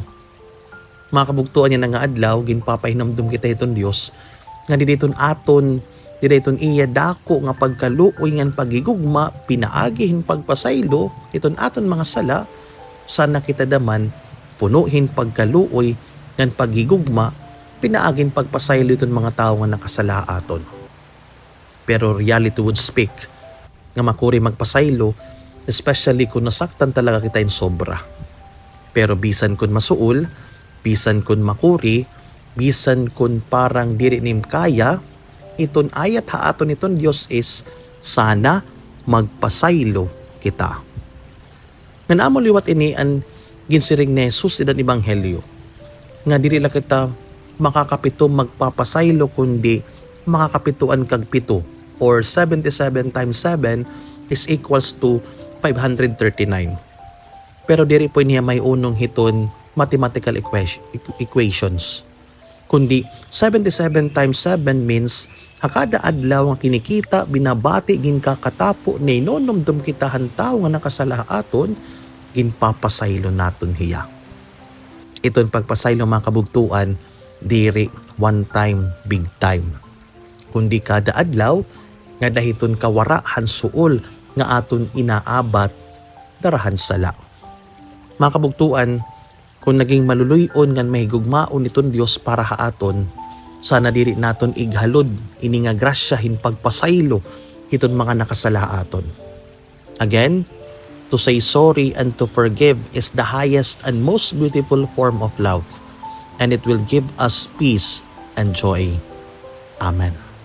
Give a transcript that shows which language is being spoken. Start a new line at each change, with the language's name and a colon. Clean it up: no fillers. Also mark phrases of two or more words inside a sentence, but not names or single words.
Waray: Mga kabugtuan niya nga adlaw ginpapahinamdum kita iton Dios nga didayton aton didayton iya dako nga pagkaluoy ngan pagigugma pinaagihin pagpasaylo iton aton mga sala sana kita daman punuhin pagkaluoy ngan pagigugma pinaagin pagpasaylo iton mga tawo nga nakasala aton. Pero
English: reality would speak
Waray: nga makuri magpasaylo, especially kung nasaktan talaga kita in sobra. Pero bisan kun masuol, bisan kun makuri, bisan kun parang diri nim kaya, iton ayat haaton iton Dios is sana magpasaylo kita. Nga naamo liwat ini ang ginsiring ni Jesus idan ebanghelyo. Nga diri la kita makakapito magpapasaylo kundi makakapituan kag pito.
English: Or 77 times 7 is equals to 539.
Waray: Pero diri po niya may unong hiton
English: mathematical equations.
Waray: Kundi
English: 77 times 7 means
Waray: hakada adlaw nga kinikita binabati gin kakatapo ni nonomdom kita hantaw nga nakasala aton ginpapasaylo naton hiya. Iton pagpasaylo mga kabugtuan diri
English: one time big time.
Waray: Kundi kada adlaw nga dahiton kawara hansuol nga aton inaabat darahan sala. Mga kabugtuan, kung naging maluluyon ngan mahigugmaon niton Dios para haaton, sana diri naton ighalod ini nga grasya hin pagpasaylo iton mga nakasala aton.
English: Again, to say sorry and to forgive is the highest and most beautiful form of love, and it will give us peace and joy. Amen.